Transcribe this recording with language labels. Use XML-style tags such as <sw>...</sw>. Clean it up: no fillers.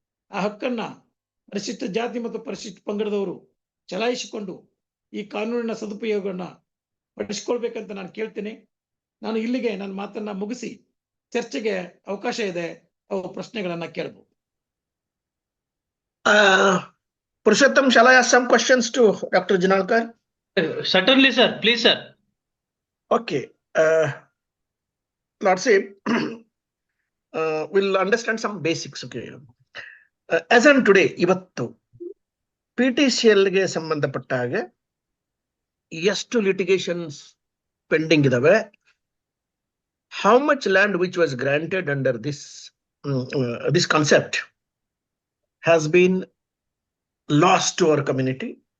<kn>ಆ ಹಕ್ಕನ್ನ ಪರಿಶಿಷ್ಟ ಜಾತಿ ಮತ್ತು ಪರಿಶಿಷ್ಟ ಪಂಗಡದವರು ಚಲಾಯಿಸಿಕೊಂಡು ಈ ಕಾನೂನಿನ ಸದುಪಯೋಗವನ್ನ ಪಡಿಸ್ಕೊಳ್ಬೇಕಂತ ನಾನು ಕೇಳ್ತೇನೆ. ನಾನು ಇಲ್ಲಿಗೆ ನನ್ನ ಮಾತನ್ನ ಮುಗಿಸಿ ಚರ್ಚೆಗೆ ಅವಕಾಶ ಇದೆ, ಅವು ಪ್ರಶ್ನೆಗಳನ್ನ ಕೇಳಬಹುದು.</kn> <en>Purushottam, shall I ask some questions to Dr. Jinalkar? Certainly, sir. Please, sir. Okay. Lordship, we'll understand some basics. Okay. As on today,</en> <kn>ಇವತ್ತು PTCLಗೆ ಸಂಬಂಧಪಟ್ಟ ಹಾಗೆ ಎಷ್ಟು ಲಿಟಿಗೇಷನ್ಸ್ ಪೆಂಡಿಂಗ್ ಇದಾವೆ?</kn> <en>How much land which was granted under this concept has been lost to our community?</en>